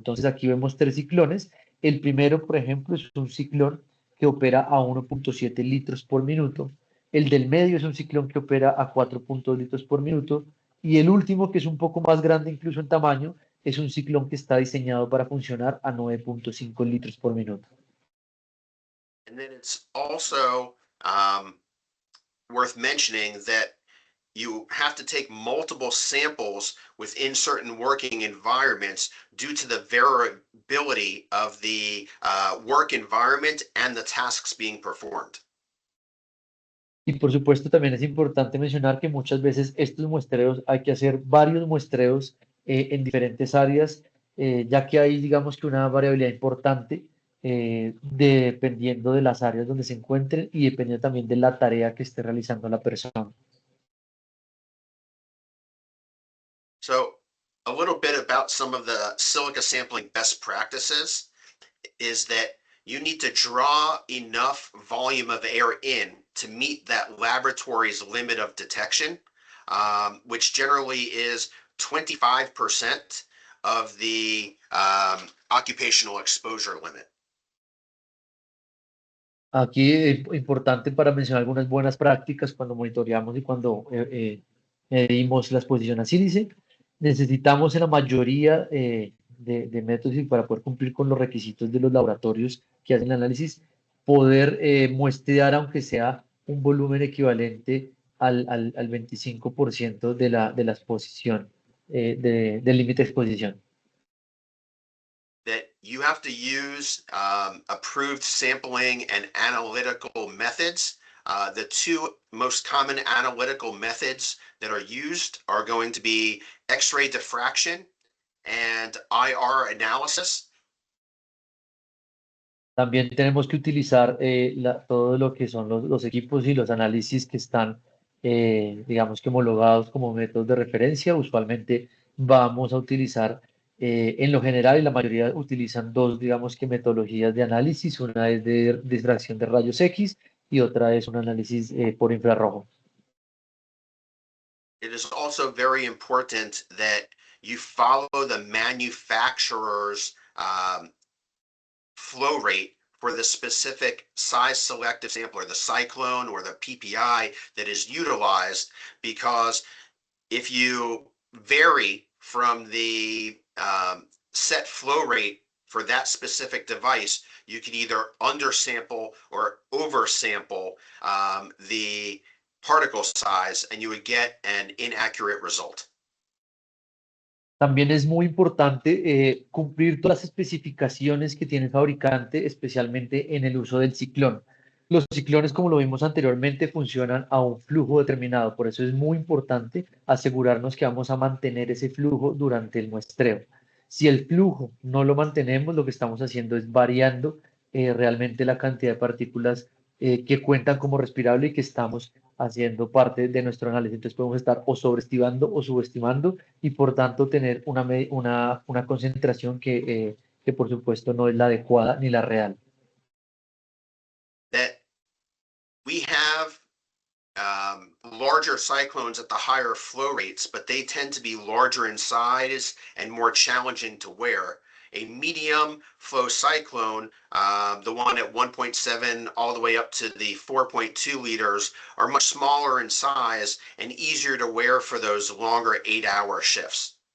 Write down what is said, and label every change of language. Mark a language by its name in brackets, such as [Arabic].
[Spanish] Entonces aquí vemos tres ciclones. El primero, por ejemplo, es un ciclón que opera a 1.7 litros por minuto. El del medio es un ciclón que opera a 4.2 litros por minuto. Y el último, que es un poco más grande incluso en tamaño, es un ciclón que está diseñado para funcionar a 9.5 litros por minuto. [English] And then it's also worth mentioning that you have to take multiple samples within certain working environments due to the variability of the work environment and the tasks being performed. [Spanish] Y por supuesto también es importante mencionar que muchas veces estos muestreos hay que hacer varios muestreos en diferentes áreas, ya que hay digamos que una variabilidad importante dependiendo de las áreas donde se encuentren y dependiendo también de la tarea que esté realizando la persona. [English] So a little bit about some of the silica sampling best practices is that you need to draw enough volume of air in to meet that laboratory's limit of detection, which generally is 25% of the occupational exposure limit. [Spanish] Aquí importante para mencionar algunas buenas prácticas cuando monitoreamos y cuando medimos la exposición a sílice. Necesitamos en la mayoría de métodos y para poder cumplir con los requisitos de los laboratorios que hacen el análisis, poder muestrear aunque sea un volumen equivalente al 25% de la exposición, del límite de exposición. [English] That you have to use approved sampling and analytical methods. The two most common analytical methods that are used are going to be X-ray diffraction and IR analysis. [Spanish] También tenemos que utilizar todo lo que son los equipos y los análisis que están, digamos que homologados como métodos de referencia. Usualmente vamos a utilizar, en lo general, y la mayoría utilizan dos, digamos que metodologías de análisis. Una es de difracción de rayos X y otra es un análisis por infrarrojo. [English] It is also very important that you follow the manufacturer's flow rate for the specific size selective sampler, the cyclone or the PPI that is utilized, because if you vary from the set flow rate for that specific device, you can either undersample or oversample the particle size, and you would get an inaccurate result. [Spanish] También es muy importante cumplir todas las especificaciones que tiene el fabricante, especialmente en el uso del ciclón. Los ciclones, como lo vimos anteriormente, funcionan a un flujo determinado. Por eso es muy importante asegurarnos que vamos a mantener ese flujo durante el muestreo. Si el flujo no lo mantenemos, lo que estamos haciendo es variando realmente la cantidad de partículas que cuentan como respirable y que estamos haciendo parte de nuestro análisis. Entonces podemos estar o sobreestimando o subestimando y por tanto tener una concentración que por supuesto no es la adecuada ni la real. [English] That we have larger cyclones at the higher flow rates, but they tend to be larger in size and more challenging to wear. A medium flow cyclone, the one at 1.7 all the way up to the 4.2 liters, are much smaller in size and easier to wear for those longer 8-hour shifts.